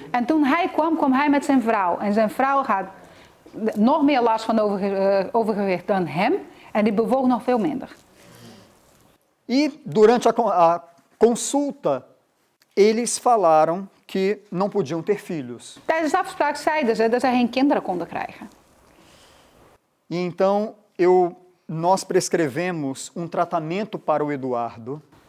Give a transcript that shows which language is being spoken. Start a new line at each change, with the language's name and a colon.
Dutch: En toen hij kwam, kwam hij met zijn vrouw. En zijn vrouw had nog meer last van overgewicht dan hem. En die bewoog nog veel minder.
Portuguese: E durante a consulta, eles falaram que não podiam ter filhos.
Dutch: Tijdens de afspraak zeiden ze dat zij geen kinderen konden krijgen.
Portuguese: E então nós prescrevemos um tratamento para o Eduardo.